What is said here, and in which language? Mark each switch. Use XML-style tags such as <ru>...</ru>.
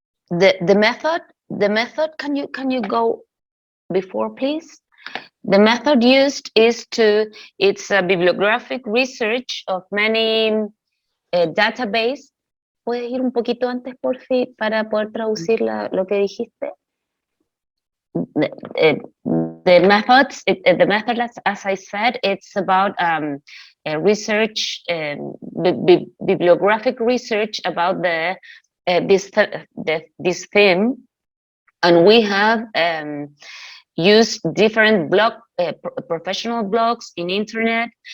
<en>The method, can you go before, please? The method used it's a bibliographic research of many database.</en> <es>¿Puedes ir un poquito antes, por fin, para poder traducir lo que dijiste?</es> <en>The method, as I said, it's about research, bibliographic research about this theme, and we have used different professional blogs in internet.</en>